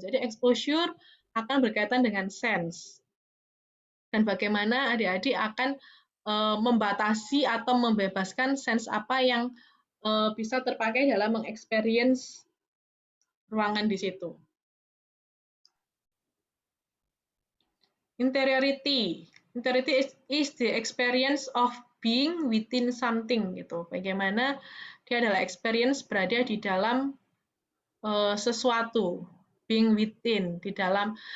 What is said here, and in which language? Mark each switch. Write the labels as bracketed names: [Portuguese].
[Indonesian] Jadi exposure akan berkaitan dengan sense dan bagaimana adik-adik akan membatasi atau membebaskan sense apa yang bisa terpakai dalam mengexperience ruangan di situ. [English] Interiority. Interiority is the experience of being within something [Indonesian] gitu. Bagaimana dia adalah experience berada di dalam sesuatu, [English] being within, [Indonesian] di dalam.